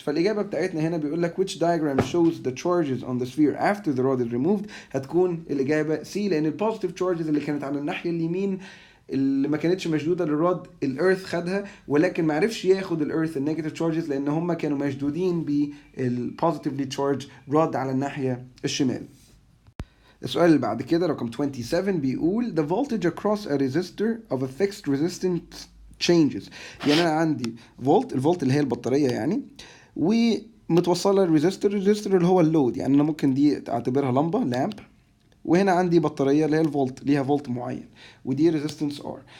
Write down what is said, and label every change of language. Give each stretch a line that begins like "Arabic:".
Arabic: فالاجابه بتاعتنا هنا بيقول لك
English: which diagram shows the charges on the sphere after the rod is removed،
Arabic: هتكون الاجابه سي، لان البوزيتيف تشارجز اللي كانت على الناحيه اليمين اللي ما كانتش مشدوده للرod الارث خدها، ولكن ما عرفش ياخد الارث النيجاتيف تشارجز لان هم كانوا مشدودين بالبوزيتيفلي تشارج رod على الناحيه الشمال. السؤال اللي بعد كده رقم 27 بيقول
English: the voltage across a resistor of a fixed resistance changes.
Arabic: يعني انا عندي الفولت اللي هي البطاريه يعني، ومتوصله الريزيستور اللي هو اللود، يعني انا ممكن دي اعتبرها لامب، وهنا عندي بطاريه اللي هي الفولت ليها فولت معين، ودي ريزيستنس R.